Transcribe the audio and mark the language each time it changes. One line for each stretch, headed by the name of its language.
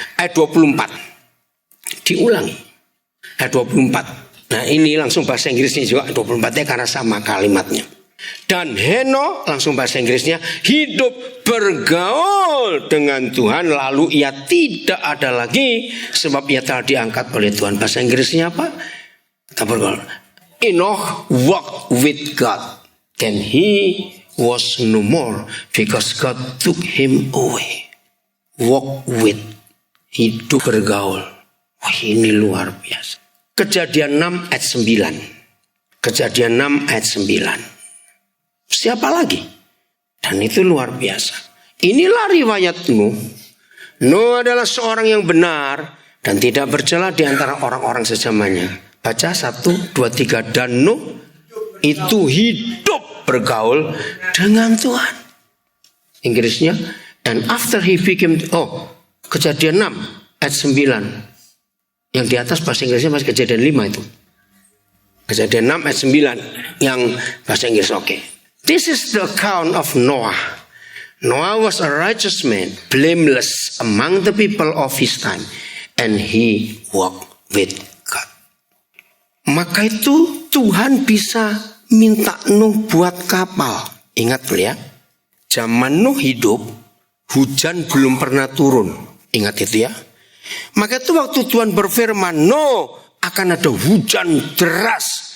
Indonesian: Ayat 24 diulangi. Ayat 24. Nah ini langsung bahasa Inggrisnya juga 24-nya karena sama kalimatnya. Dan Henokh, langsung bahasa Inggrisnya, hidup bergaul dengan Tuhan, lalu ia tidak ada lagi sebab ia telah diangkat oleh Tuhan. Bahasa Inggrisnya apa? Kita bergaul.
English: Enoch walked with God, then he was no more because God took him away.
Indonesian: Walk with, hidup bergaul. Wah, ini luar biasa. Kejadian 6 ayat 9. Kejadian 6 ayat 9. Siapa lagi? Dan itu luar biasa. Inilah riwayat Nuh. Nuh adalah seorang yang benar dan tidak bercela di antara orang-orang sezamannya. Baca 1, 2, 3. Dan Nuh itu hidup bergaul dengan Tuhan. Inggrisnya,
English: and after he became,
Indonesian: Kejadian 6 ayat 9. Yang di atas bahasa Inggrisnya masih Kejadian 5 itu. Kejadian 6 ayat 9 yang bahasa Inggris oke.
English: This is the account of Noah. Noah was a righteous man, blameless among the people of his time, and he walked with God.
Indonesian: Maka itu Tuhan bisa minta Nuh buat kapal. Ingat ya, zaman Nuh hidup, hujan belum pernah turun. Ingat itu ya. Maka itu waktu Tuhan berfirman, Nuh akan ada hujan deras.